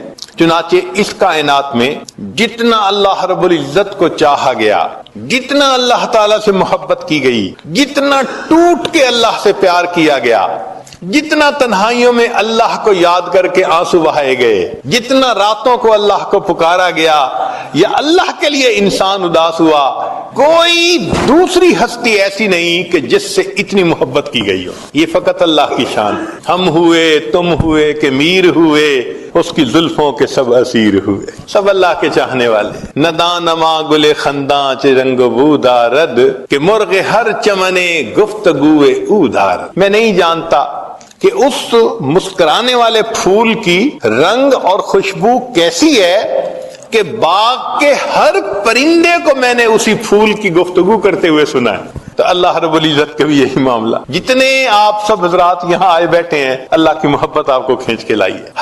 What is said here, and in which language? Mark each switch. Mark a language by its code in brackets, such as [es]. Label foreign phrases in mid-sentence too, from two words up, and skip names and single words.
[ur] چنانچہ اس کائنات میں جتنا اللہ [ar] رب العزت [ur] کو چاہا گیا، جتنا اللہ تعالیٰ سے محبت کی گئی، جتنا ٹوٹ کے اللہ سے پیار کیا گیا، جتنا تنہائیوں میں اللہ کو یاد کر کے آنسو بہائے گئے، جتنا راتوں کو اللہ کو پکارا گیا، یا اللہ کے لیے انسان اداس ہوا، کوئی دوسری ہستی ایسی نہیں کہ جس سے اتنی محبت کی گئی ہو. یہ فقط اللہ کی شان. ہم ہوئے تم ہوئے کہ میر ہوئے اس کی زلفوں کے سب اسیر ہوئے. سب اللہ کے چاہنے والے. [fa] ندان نما گل خنداں چ رنگ بو دارد کہ مرغ ہر چمنے گفتگوئے او دارد. [ur] میں نہیں جانتا کہ اس مسکرانے والے پھول کی رنگ اور خوشبو کیسی ہے کہ باغ کے ہر پرندے کو میں نے اسی پھول کی گفتگو کرتے ہوئے سنا ہے. تو اللہ [ar] رب العزت [ur] کا بھی یہی معاملہ. جتنے آپ سب حضرات یہاں آئے بیٹھے ہیں اللہ کی محبت آپ کو کھینچ کے لائی ہے.